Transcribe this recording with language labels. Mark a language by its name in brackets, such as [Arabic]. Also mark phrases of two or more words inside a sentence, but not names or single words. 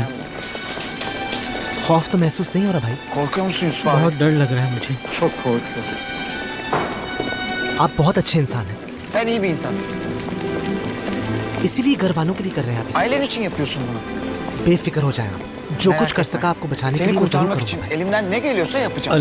[Hindi] खौफ तो महसूस नहीं हो रहा भाई? [Turkish] Korkuyor musun Yusuf abi? [Hindi] बहुत डर लग रहा है मुझे। [Turkish] Çok korkuyorum. [Hindi] आप बहुत अच्छे इंसान हैं, [Turkish] Sen iyi bir insansın. [Hindi] इसीलिए घर वालों के लिए कर रहे हैं आप इसे। [Turkish] Ailen için yapıyorsun bunu. [Hindi] बेफिक्र हो जाए आप, जो [Turkish] Merak [Hindi] कुछ कर [Turkish] etme. [Hindi] सका आपको बचाने के [Turkish] Seni [Hindi] लिए वो जरूर [Turkish] kurtarmak için [Hindi] करूंगा। [Turkish] elimden ne geliyorsa yapacağım.